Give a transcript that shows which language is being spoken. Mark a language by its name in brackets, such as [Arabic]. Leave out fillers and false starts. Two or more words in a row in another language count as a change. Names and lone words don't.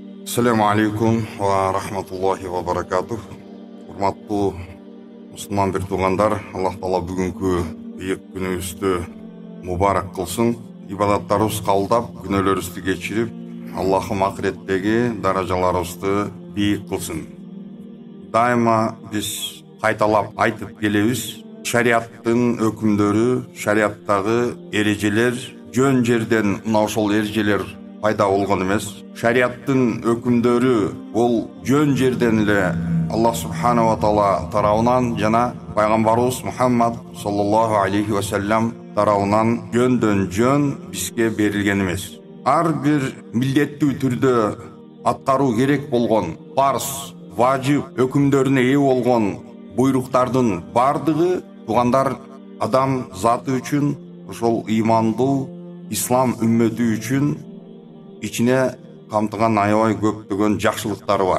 [Arabic] السلام عليكم ورحمة الله وبركاته. [Kyrgyz] Урматтуу мусулман бир туугандар, Аллах Таала бүгүнкү бийик күнүбүздү мубарак кылсын. Ибадаттарыбыз кабылдап, күнөөлөрүбүздү кечирип, Аллахым акыреттеги даражаларыбызды бийик кылсын. Дайыма биз кайталап айтып келебиз, шариаттын өкүмдөрү, шариаттагы эрежелер жөн жерден мына ошол эрежелер пайда болгон эмес. Шариаттын өкүмдөрү бул жөн жерден эле Аллах [Arabic] سبحانه وتعالى [Kyrgyz] тарабынан жана пайгамбарыбыз Мухаммад [Arabic] صلى الله عليه وسلم [Kyrgyz] тарабынан жөндөн жөн бизге берилген эмес. Ар бир милдеттүү түрдө аткаруу керек болгон парз, важип өкүмдөрүнө ээ болгон буйруктардын бардыгы туугандар адам заты үчүн, ошол ыймандуу ислам үммөтү үчүн ичине камтыган аябай көптөгөн жакшылыктары бар.